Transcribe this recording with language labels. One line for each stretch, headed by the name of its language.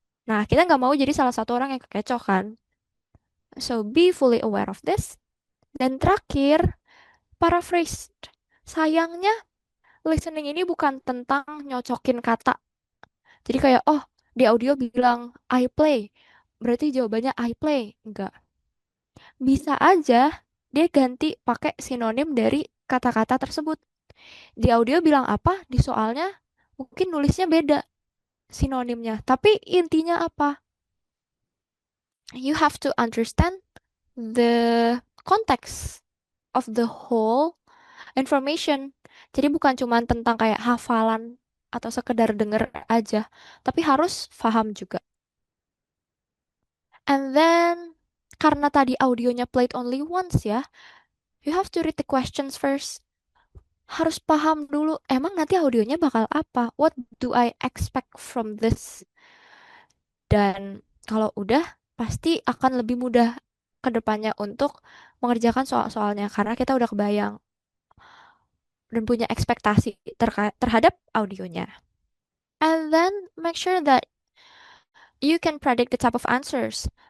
Indonesian: Nah, kita nggak mau jadi salah satu orang yang kekecoh kan.
English: So be fully aware of this.
Indonesian: Dan terakhir, paraphrase. Sayangnya, listening ini bukan tentang nyocokin kata. Jadi kayak, oh, di audio bilang
English: I play.
Indonesian: Berarti jawabannya I play. Enggak. Bisa aja dia ganti pakai sinonim dari kata-kata tersebut. Di audio bilang apa, di soalnya mungkin nulisnya beda sinonimnya. Tapi intinya apa?
English: You have to understand the context of the whole information.
Indonesian: Jadi bukan cuma tentang kayak hafalan atau sekedar denger aja, tapi harus paham juga.
English: And then
Indonesian: karena tadi audionya
English: played only once ya, you have to read the questions first.
Indonesian: Harus paham dulu, emang nanti audionya bakal apa?
English: What do I expect from this?
Indonesian: Dan kalau udah, pasti akan lebih mudah ke depannya untuk mengerjakan soal-soalnya karena kita udah kebayang dan punya ekspektasi terhadap audionya.
English: And then make sure that you can predict the type of answers.